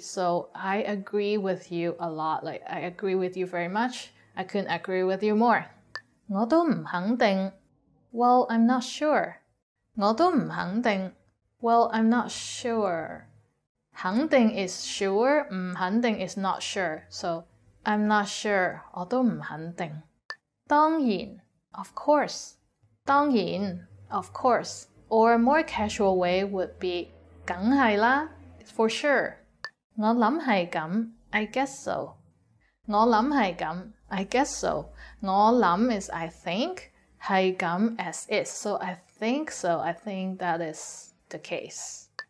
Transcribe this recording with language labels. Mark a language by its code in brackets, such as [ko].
[en] So I agree with you a lot. Like I agree with you very much. I couldn't agree with you more. [yue] 我都唔肯定. [en] Well, I'm not sure. [yue] 我都唔肯定. [en] Well, I'm not sure. 肯定 is sure, 唔肯定 is not sure. So, I'm not sure. [yue] 我都唔肯定. 當然 [en] of course. [yue] 當然 [en] Of course. Or a more casual way would be [yue] 梗係啦, [en] for sure. [yue] 我諗係咁, [en] I guess so. 我諗係咁, I guess so. 我諗 is I think, 係咁 as is. So I think so. I think that is the case.